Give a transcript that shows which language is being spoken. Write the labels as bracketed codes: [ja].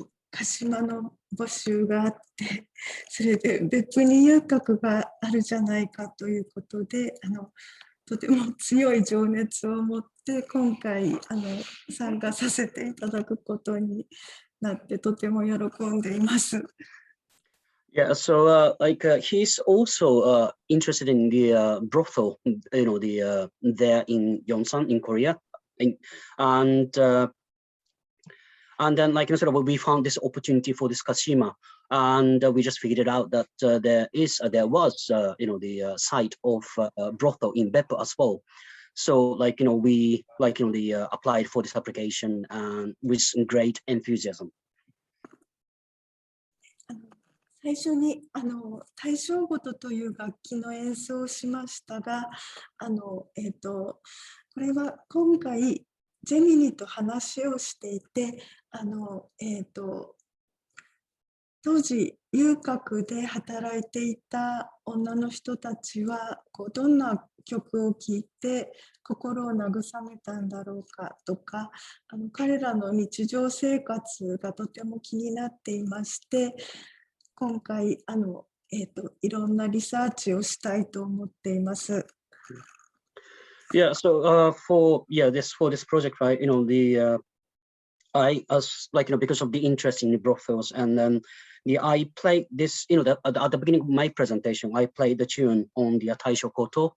[ja] 鹿島の募集があって、それで別府に遊郭があるじゃないかということで、とても強い情熱を持って今回参加させていただくことになってとても喜んでいます。 [en] Yeah, so he's also interested in the brothel, there in Yongsan in Korea, and then we found this opportunity for this Kashima, and we just figured out that there was the site of brothel in BEPPU as well. So we applied for this application and with great enthusiasm. [ja] 最初に大正琴という楽器の演奏をしましたが、これは今回ジェミニと話をしていて、当時遊郭で働いていた女の人たちはどんな曲を聴いて心を慰めたんだろうかとか、彼らの日常生活がとても気になっていまして、今回いろんなリサーチをしたいと思っています。 [en] Yeah, so for this project, right, I because of the interest in the brothels, and then I played this, at the beginning of my presentation, I played the tune on the Taisho koto.